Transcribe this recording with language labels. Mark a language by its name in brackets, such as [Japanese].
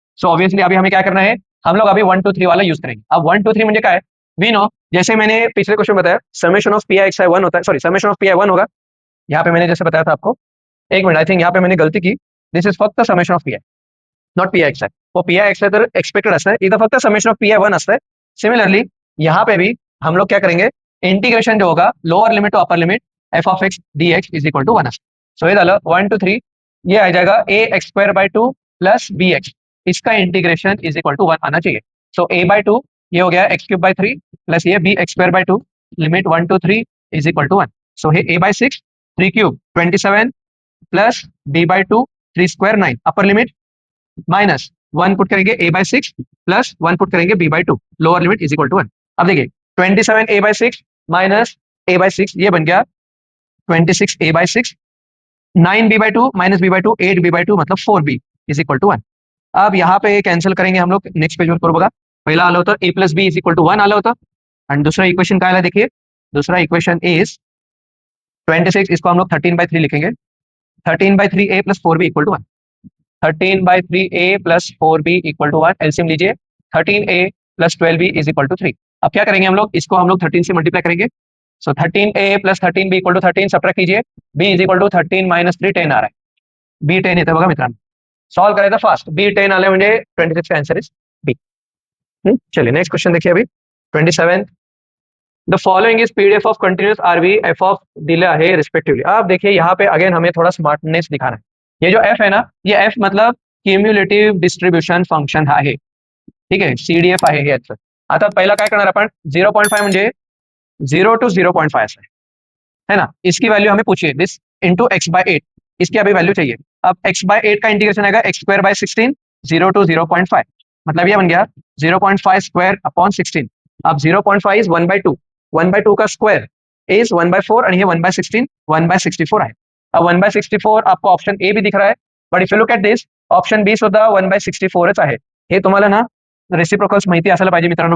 [Hindi] So obviously अभी हमें क्या करना है, हम लोग अभी 1 2 3 वाला यूज करेंगे. अब 1 2 3 [Marathi] म्हणजे काय, [Hindi] वी नो, जैसे मैंने पिछले क्वेश्चन बताया summation of P I x आई 1 होता है, sorry summation of P I 1 होगा. यहाँ पे मैंने जैसे बताया था आपको, एक मिनट, आई थिंक यहाँ पे मैंने गलती की. दिस इज [Marathi] फक्त [Hindi] summation of P I, not P I x आई. [Marathi] वो पी आई एक्स आई तर एक्सपेक्टेड असतं, इथं फक्त समेशन ऑफ पी आई 1 असतं. [Hindi] सिमिलरली यहाँ पे भी हम लोग क्या करेंगे, इंटीग्रेशन जो होगा lower limit to upper limit F of x D x is equal to 1 असतं. सो ये डालो 1 2 3, ये आ जाएगा ए x square by 2 plus B x. इसका इंटीग्रेशन इज इक्वल टू 1 आना चाहिए. सो ए बाय 2 ये हो गया एक्स क्यूब बाय 3 प्लस ये B x square by 2 limit 1 2 3 is equal to 1. So hey A bye 6 3 cube 27 plus B bye 2 3 square 9 upper limit minus 1 put करेंगे ए bye 6 plus 1 put करेंगे B bye 2 lower limit is equal to 1. अब देखिए 27 ए bye 6 minus ए bye 6 ये बन गया 26 ए bye 6 9 B bye 2 minus B bye 2 8 B bye 2 मतलब 4 B is equal to 1. अब यहाँ पे कैंसिल करेंगे हम लोग. [Marathi] नेक्स्ट पेज वर करू बघा. पहिला आलं होतं ए plus B is equal to 1 आलं होतं. आणि दुसरा इक्वेशन काय आलं [Hindi] देखिए, दूसरा इक्वेशन इज 26 इसको हम लोग 13/3 लिखेंगे, 13/3a plus 4b equal to 1, 13/3a plus 4b equal to 1, LCM लीजिए, 13a plus 12b is equal to 3। अब क्या करेंगे हम लोग, इसको हम लोग 13 से मल्टीप्लाई करेंगे, सो 13a plus 13b equal to 13, subtract कीजिए, b is equal to 13 minus 3, 10 आ रहा है, b 10 [Marathi] येतं बघा मित्रांनो, सॉल्व करायचं फास्ट, b 10 आलं म्हणजे [Hindi] 26 का आंसर इज b। चलिए नेक्स्ट क्वेश्चन देखिए अभी 27, [English] the following is PDF [Hindi] of continuous RV F of दिला है रिस्पेक्टिवली। आप देखिए यहाँ पे अगेन हमें थोड़ा स्मार्टनेस दिखाना है, ये जो एफ है ना, ये एफ मतलब क्युम्युलेटिव्ह डिस्ट्रीब्युशन फंक्शन [Marathi] आहे, ठीक आहे, सीडीएफ आहे हे याचं। आता पहिला काय करणार आपण, [Hindi] 0.5 म्हणजे 0 to 0.5 है ना, इसकी वैल्यू हमें पूछिए, दिस इंटू एक्स बाय 8, इसकी अभी वैल्यू चाहिए। अब एक्स बाय 8 का इंटीग्रेशन आएगा एक्स स्क्वायर बाय 16, 0 to 0.5, मतलब ये बन गया 0.5 स्क्वायर अपॉन 16। अब 0.5 इज 1/2, 1/2 का स्क्वायर इज 1/4 [Marathi] आणि हे 1/16, 1/64 आहे। [Hindi] अब 1/64 आपको ऑप्शन ए भी दिख रहा है, but if you look at this, option B [Marathi] सुद्धा 1/64च आहे। हे तुम्हाला ना रेसिप्रोकल्स माहिती असायला पाहिजे मित्रांनो।